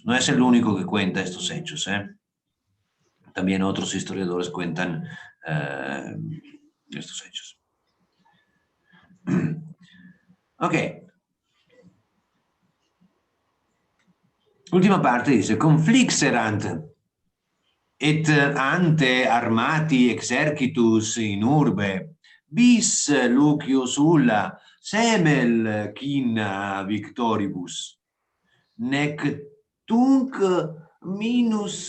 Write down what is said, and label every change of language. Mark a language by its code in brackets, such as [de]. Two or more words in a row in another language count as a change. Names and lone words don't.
[es] No es el único que cuenta estos hechos, ¿eh? También otros historiadores cuentan estos hechos. Ok. Última parte dice, [la] conflixerant et ante armati exercitus in urbe, bis Lucius ulla semel quina victoribus, nec tunc minus